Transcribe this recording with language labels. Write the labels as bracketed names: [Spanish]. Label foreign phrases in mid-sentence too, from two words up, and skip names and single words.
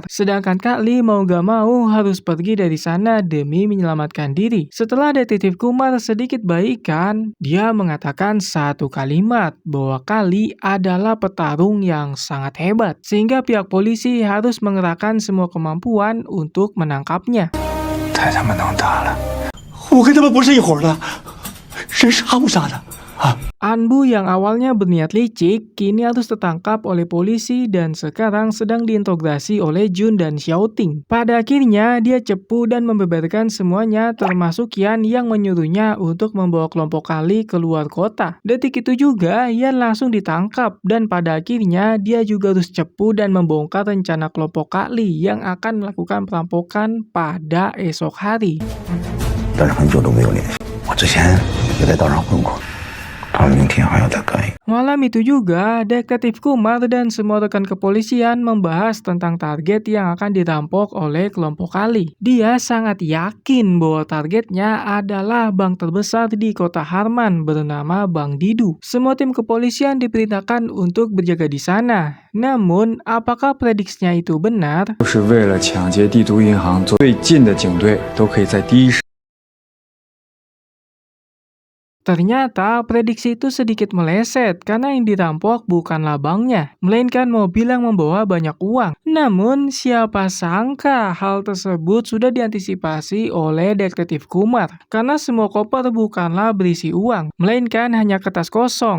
[Indonesian] Sedangkan Kak Lee mau gak mau harus pergi dari sana demi menyelamatkan diri. Setelah detektif Kumar sedikit baikan, dia mengatakan satu kalimat bahwa Kak Lee adalah petarung yang sangat hebat, sehingga pihak polisi harus mengerahkan semua kemampuan untuk menangkapnya. [Chinese] 太他妈能打了！我跟他们不是一伙的，人杀不杀的？ [Indonesian] Anbu yang awalnya berniat licik, kini harus tertangkap oleh polisi dan sekarang sedang diinterogasi oleh Jun dan Xiaoting. Pada akhirnya, dia cepu dan membeberkan semuanya termasuk Yan yang menyuruhnya untuk membawa kelompok Kak Lee keluar kota. Detik itu juga, Yan langsung ditangkap dan pada akhirnya dia juga harus cepu dan membongkar rencana kelompok Kak Lee yang akan melakukan perampokan pada esok hari. [Chinese] 但是很久都没有联系，我之前也在道上混过。 [Indonesian] Malam itu juga, detektif Kumar dan semua rekan kepolisian membahas tentang target yang akan dirampok oleh kelompok Kak Lee. Dia sangat yakin bahwa targetnya adalah bank terbesar di kota Harman bernama Bank Didu. Semua tim kepolisian diperintahkan untuk berjaga di sana. Namun, apakah prediksinya itu benar? [Chinese] 就是为了抢劫帝都银行，最近的警队都可以在第一时。 [Indonesian] Ternyata prediksi itu sedikit meleset karena yang dirampok bukanlah banknya, melainkan mobil yang membawa banyak uang. Namun siapa sangka hal tersebut sudah diantisipasi oleh detektif Kumar karena semua koper bukanlah berisi uang, melainkan hanya kertas kosong.